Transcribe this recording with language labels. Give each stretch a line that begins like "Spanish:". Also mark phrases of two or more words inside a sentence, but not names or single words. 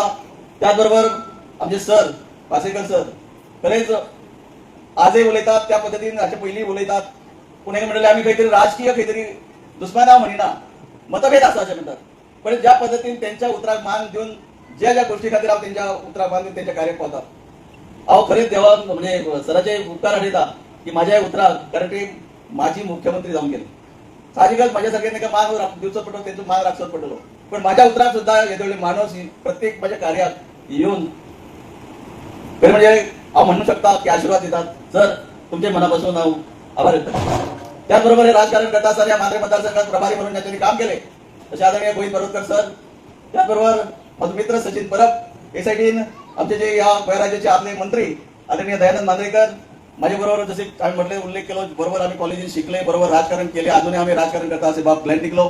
Konkani: त्याचबरोबर आमचे सर पासेकर सर खरेंच आजही उलयतात त्या पद्धतीन हाचे पयलीं उलयतात, पूण हे म्हणले आमी खंय तरी राजकीय खंय तरी दुस्माना म्हणिना, मतभेद आसा अशें म्हणटात, पण ज्या पद्धतीन त्यांच्या उतराक मान दिवन ज्या ज्या गोष्टी खातीर हांव त्यांच्या उतराक मान दिवन त्यांच्या कार्याक पावता, हांव खरेंच देवाक म्हणजे सराचे उपकार आठयता की माझ्या उतराक, कारण ते माजी मुख्यमंत्री जावन गेले. साहजिकच माझ्या सारखे ताका मान दिवचो पडटलो, तेंचो मान राखचोच पडटलो, पण माझ्या उतराक सुद्धा येदोळे माणूस प्रत्येक माझ्या कार्यात येऊन खरें म्हणजे हांव म्हणू शकता की आशीर्वाद दितात.
Marathi: सर तुमचे मनापासून हांव आभार व्यक्त करता. त्याचबरोबर हे राजकारण करता असताना या मांद्रे मतदारसंघात प्रभारी म्हणून त्यांनी काम केले तसे आदरणीय गोविंद बरोडकर सर, त्याचबरोबर माझे मित्र सचिन परब, हे सायडीन आमचे जे या गोंय राज्याचे आपले मंत्री आदरणीय दयानंद मांद्रेकर, माझ्या बरोबर जसे आम्ही म्हटले उल्लेख केलो, बरोबर आम्ही कॉलेजीत शिकले, बरोबर राजकारण केले, अजूनही आम्ही राजकारण करता असे बाब प्लॅन टिकलो.